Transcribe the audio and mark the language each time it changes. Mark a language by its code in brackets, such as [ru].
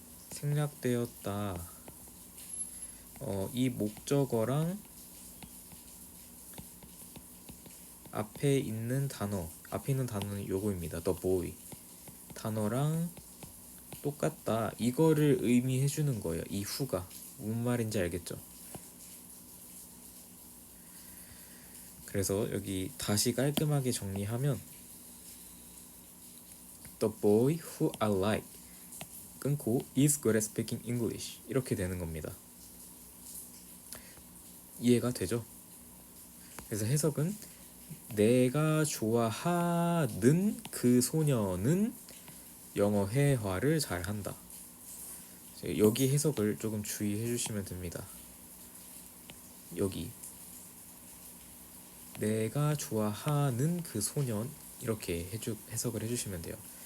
[ko] 생략되었다. 이 목적어랑 앞에 있는 단어는 요거입니다. [en] the boy [ko] 단어랑 똑같다. 이거를 의미해 주는 거예요. 이 who가 무슨 말인지 알겠죠? 그래서 여기 다시 깔끔하게 정리하면 [en] The boy who I like [ko] 끊고 [en] is good at speaking English [ko] 이렇게 되는 겁니다. 이해가 되죠? 그래서 해석은 내가 좋아하는 그 소녀는 영어 회화를 잘한다. 여기 해석을 조금 주의해 주시면 됩니다. 여기 내가 좋아하는 그 소년 이렇게 해석을 해주시면 돼요.